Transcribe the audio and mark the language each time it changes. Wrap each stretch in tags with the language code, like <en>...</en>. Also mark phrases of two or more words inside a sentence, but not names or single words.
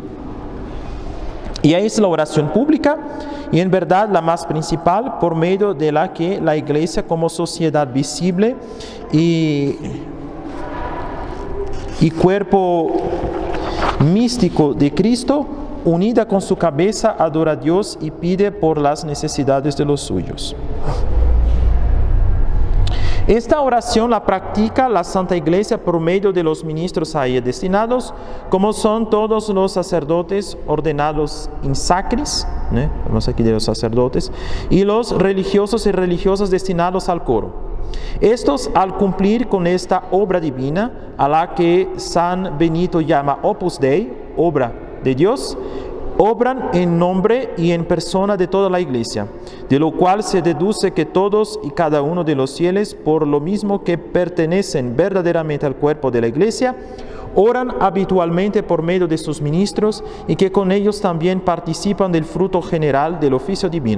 <es>Y ahí es la oración pública, y en verdad la más principal, por medio de la que la Iglesia como sociedad visible y cuerpo místico de Cristo, unida con su cabeza, adora a Dios y pide por las necesidades de los suyos. Esta oración la practica la Santa Iglesia por medio de los ministros a ella destinados, como son todos los sacerdotes ordenados</es> <la>in sacris,</la> <es>vamos aquí de los sacerdotes, y los religiosos y religiosas destinados al coro. Estos, al cumplir con esta obra divina, a la que San Benito llama</es> <la>Opus Dei,</la> <es>obra de Dios, obran en nombre y en persona de toda la Iglesia, de lo cual se deduce que todos y cada uno de los fieles, por lo mismo que pertenecen verdaderamente al cuerpo de la Iglesia, oran habitualmente por medio de sus ministros y que con ellos también participan del fruto general del oficio divino.</es>